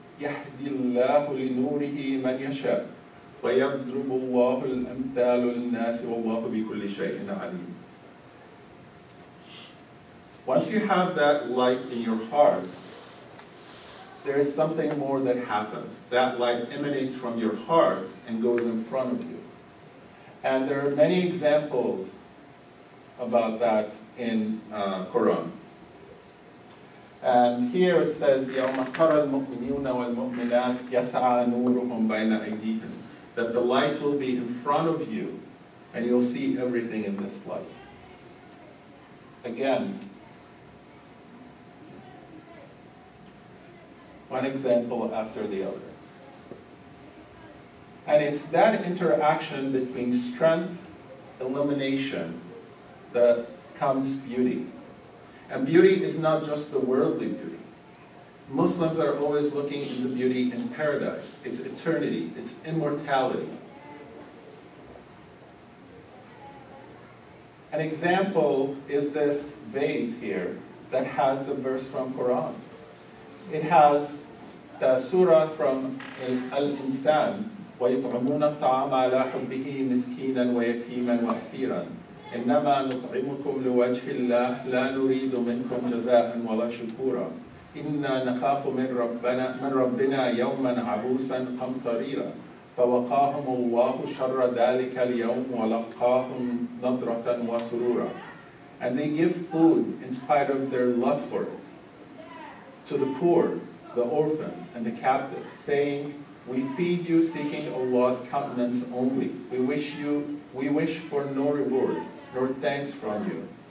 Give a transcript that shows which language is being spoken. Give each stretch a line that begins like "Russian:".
Arabic: يهدي الله لنوره من يشاء ويضرب الله الأمثال للناس والله بكل شيء عليم.
English: Once you have that light in your heart, there is something more that happens. That light emanates from your heart and goes in front of you. And there are many examples about that in Quran. And here it says,
Arabic: يَوْمَ تَرَى الْمُؤْمِنِينَ وَالْمُؤْمِنَاتِ يَسْعَى نُورُهُمْ بَيْنَ أَيْدِيهِمْ.
English: That the light will be in front of you, and you'll see everything in this light. Again, one example after the other. And it's that interaction between strength, illumination, that comes beauty. And beauty is not just the worldly beauty. Muslims are always looking in the beauty in paradise. It's eternity, it's immortality. An example is this vase here that has the verse from Quran. it has the surah from Al-Insan,
Arabic: وَيُطْعِمُونَ الطَّعَامَ عَلَى حُبِّهِ مِسْكِينًا وَيَتِيمًا وَأَسِيرًا إِنَّمَا نُطْعِمُكُمْ لِوَجْهِ اللَّهِ لَا نُرِيدُ مِنكُمْ جَزَاءً وَلَا شُكُورًا إِنَّا نَخَافُ مِن رَبِّنَا يَوْمًا عَبُوسًا قَمْطَرِيرًا فَوَقَاهُمُ اللَّهُ شَرَّ ذَلِكَ الْيَوْمِ وَلَقَّاهُمْ نَضْرَةً وَسُرُورًا.
English: And they give food in spite of their love for it to the poor, the orphans, and the captives, saying, "We feed you seeking Allah's countenance only. We wish for no reward, nor thanks from you.